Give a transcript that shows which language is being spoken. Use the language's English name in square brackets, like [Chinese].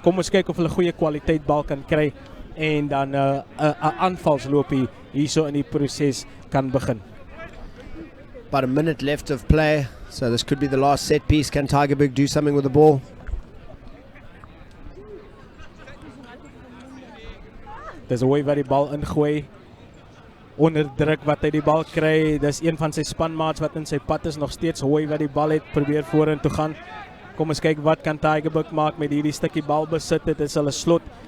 [Afrikaans] Kom ons kyk of hulle goeie kwaliteit bal kan kry en dan 'n aanvalsloopie hierso in die proses kan begin. [English] About a minute left of play, so this could be the last set piece. Can Tygerberg do something with the ball? [Afrikaans] Dis 'n Hooi wat die bal ingooi. Onder druk wat hy die bal kry, dis een van sy spanmaats wat in sy pad is, nog steeds Hooi wat die bal het, probeer vorentoe gaan. Kom ons kyk wat kan Tygerberg maak met hierdie stukkie bal besit. Dit is hulle slot.